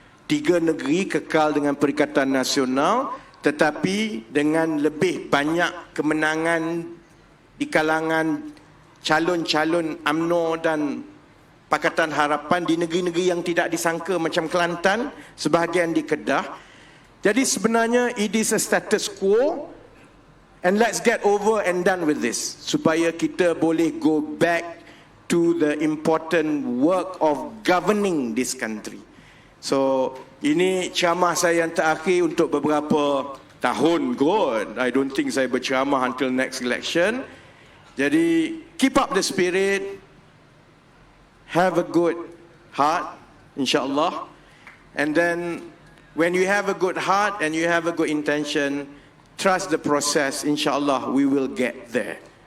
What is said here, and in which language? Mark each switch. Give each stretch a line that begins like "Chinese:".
Malay: 3 negeri kekal dengan Perikatan Nasional, tetapi dengan lebih banyak kemenangan di kalangan calon-calon UMNO dan Pakatan Harapan di negeri-negeri yang tidak disangka macam Kelantan, sebahagian di Kedah. Jadi sebenarnya
English: it is a status quo, and let's get over and done with this
Malay: supaya kita boleh
English: go back to the important work of governing this country.
Malay: So ini ceramah saya yang terakhir untuk beberapa tahun kot.
English: I don't think
Malay: saya berceramah
English: until next election. Jadi keep up the spirit, have a good heart, insyaAllah. And then when you have a good heart and you have a good intention, trust the process, insyaAllah we will get there.